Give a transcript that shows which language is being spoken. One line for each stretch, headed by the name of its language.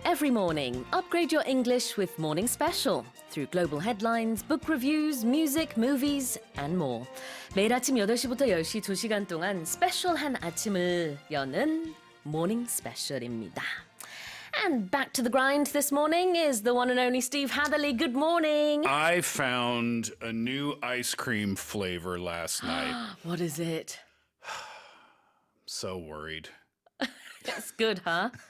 English: every morning, upgrade your English with Morning Special through global headlines, book reviews, music, movies, and more.
Korean: 매일 아침 8시부터 10시 2시간 동안 스페셜한 아침을 여는 Morning Special입니다.
English: And back to the grind this morning is the one and only Steve Hatherley. Good morning. I found a new ice cream flavor last night. What is it? So worried. It's good, huh?